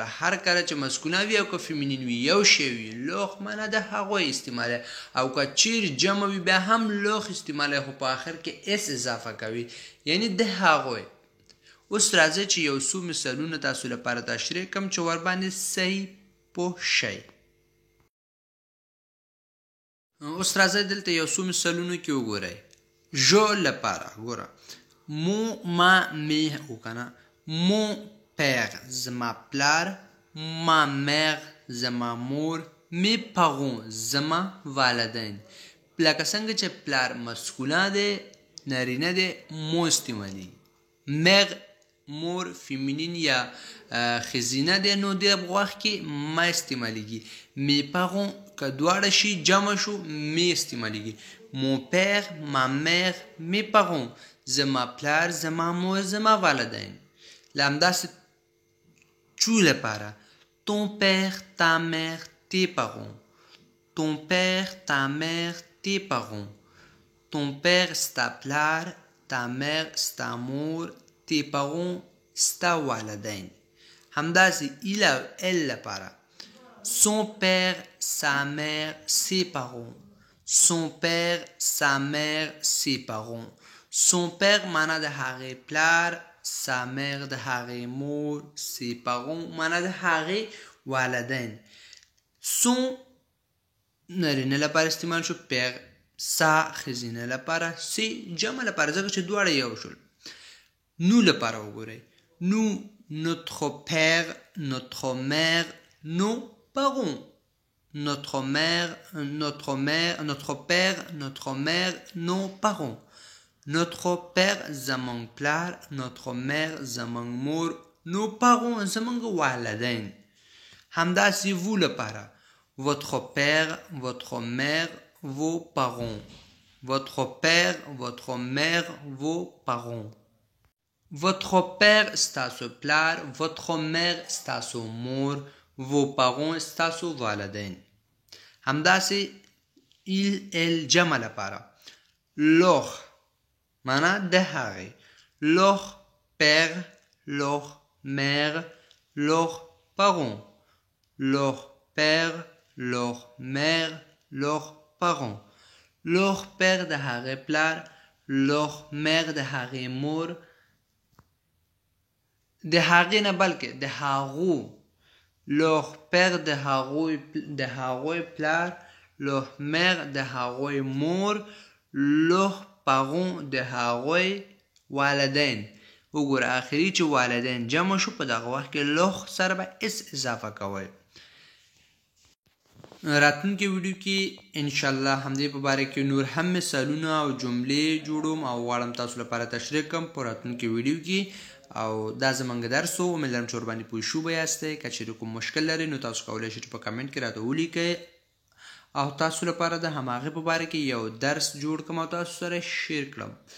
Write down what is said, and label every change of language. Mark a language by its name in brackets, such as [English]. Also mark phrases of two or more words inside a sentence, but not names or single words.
[Pashto] هر کله چې مسکونه وي او که فیمینین وي یو شی وي لوغ معنا د هغوی استعماله او که چیر جمع وي بیا هم لوغ استعماله خو په آخر کې اس اضافه کوي یعنی د هغوی اوس راځي چې یو څو مثالونه تاسو لپاره تشریح کوم چې ور باندې صحیح پوه شئ اوس راځي دلته یو څو مثالونه کې وګورئ جو لپاره ګوره ما می وکنه [French] mon père [Pashto] زما پلار [French] ma mère [Pashto] زما مور [French] mes parents [Pashto] زما والدین لکه څنګه چې پلار مسکوله دی نارینه دی مو استعمالي mère مور فیمینین یا خزینه دی نو دی په وخت کې ما استعمالیږي [French] mes parents [Pashto] که دواړه شي جمع شو می استعمالیږي [French] mon père ma mère mes parents [Pashto] زما پلار زما مور زما والدین لامداس چو لپاره [French] ton père ta mère tes parents ton père ta mère tes parents ton père [Pashto] ستا پلار [French] ta mère [Pashto] ستا مور [French] tes parents [Pashto] ستا والدین همداسې [French] il او elle لپاره son père sa mère ses parents son père sa mère ses parents son père [Pashto] معنا د هغې پلار [French] sa mère [Pashto] د هغې مور [French] ses parents [Pashto] معنا د هغې والدین son نارینه لپاره استعمال شو [French] père sa [Pashto] ښځینه لپاره ses جمع لپاره ځکه چې دواړه یو شول nous لپاره وګورئ [French] nous notre père notre mère nos parents notre père notre mère nos parents notre père [Pashto] زمانگ پلار [French] notre mère [Pashto] زمانگ مور [French] nos parents [Pashto] زمانگ والدین همداسې [French] vous لپاره votre père votre mère vos parents votre père votre mère vos parents votre père [Pashto] ستاسو پلار [French] votre mère [Pashto] ستاسو مور [French] vos parents [Pashto] ستاسو والدین همداسې [French] il elle [Pashto] جمع لپاره [French] leur [Pashto] معنا د هغې [French] leur père leur mère leur parents leur père leur mère leur parents leur père [Pashto] د هغې پلار [French] leur mère [Pashto] د هغې مور د هغې نه بلکې د هغو [French] leur père [Pashto] د هغوی پلار [French] leur mère [Pashto] د هغوی مور [French] leur parents [Pashto] د هغوی والدین وګوره آخري چې والدین جمع شو په دغه وخت کې لوخ سره به اس اضافه کوئ راتلونکي ویډیو کې انشاءالله همدې په باره کې نور هم مثالونه او جملې جوړوم او غواړم تاسو لپاره تشریح کوم په راتلونکي ویډیو کې او دا زمونږ درس و امید لرم چې ورباندې پوه شوي به یاستئ که چیرې کوم مشکل لرئ نو تاسو کولی شئ چې په کمنټ کې راته ولیکئ او تاسو لپاره د هماغې په باره کې یو درس جوړ کړم او تاسو سره شیر کړم